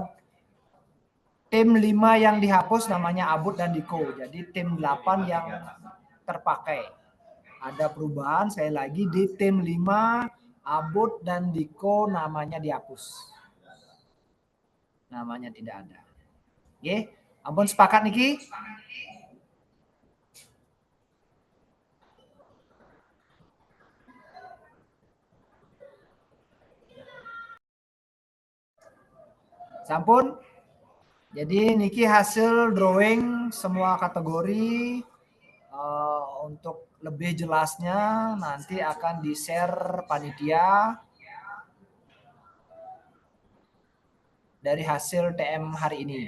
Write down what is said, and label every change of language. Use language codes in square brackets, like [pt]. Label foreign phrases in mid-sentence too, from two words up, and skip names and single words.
[id] Tim 5 yang dihapus namanya Abud dan Diko. Jadi tim 8 yang terpakai. Ada perubahan sekali lagi di tim 5 Abud dan Diko namanya dihapus. Namanya tidak ada. Oke, ampun sepakat Niki? Sampun. Jadi Niki hasil drawing semua kategori. Untuk lebih jelasnya nanti akan di-share panitia dari hasil TM hari ini.